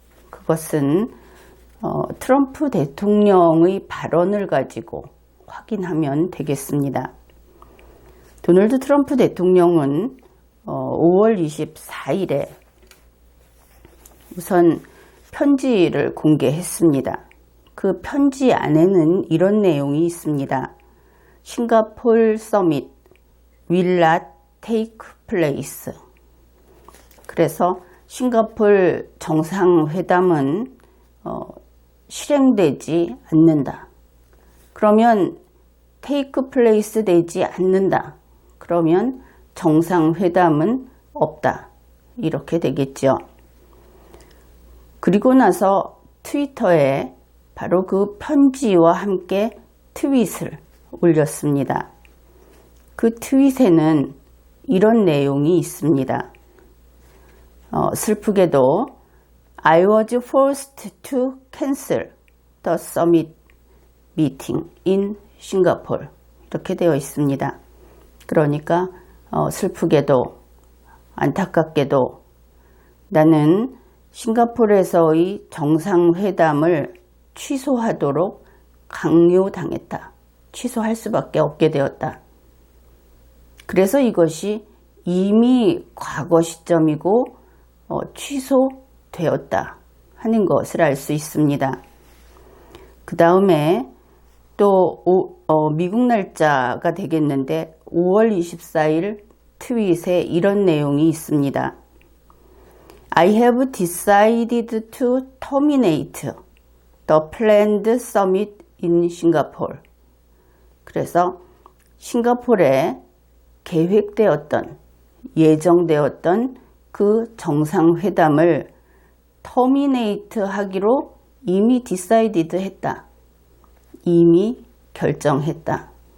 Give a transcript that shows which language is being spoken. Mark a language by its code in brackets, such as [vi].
[ko] 그것은 트럼프 대통령의 발언을 가지고 확인하면 되겠습니다. 도널드 트럼프 대통령은 5월 24일에 우선 편지를 공개했습니다. 그 편지 안에는 이런 내용이 있습니다. 싱가포르 서밋 [en] will not take place. [ko] 그래서 싱가포르 정상회담은 실행되지 않는다. 그러면 [en] take place [ko] 되지 않는다. 그러면 정상회담은 없다. 이렇게 되겠죠. 그리고 나서 트위터에 바로 그 편지와 함께 트윗을 올렸습니다. 그 트윗에는 이런 내용이 있습니다. 슬프게도 [en] I was forced to cancel the summit meeting in Singapore. [ko] 이렇게 되어 있습니다. 그러니까 슬프게도 안타깝게도 나는 싱가포르에서의 정상회담을 취소하도록 강요당했다. 취소할 수밖에 없게 되었다. 그래서 이것이 이미 과거 시점이고 취소되었다 하는 것을 알 수 있습니다. 그 다음에 또 미국 날짜가 되겠는데 5월 24일 트윗에 이런 내용이 있습니다. [en] I have decided to terminate the planned summit in Singapore. [ko] 그래서 싱가포르에 계획되었던 예정되었던 그 정상회담을 터미네이트 하기로 이미 디사이디드 했다. 이미 결정했다.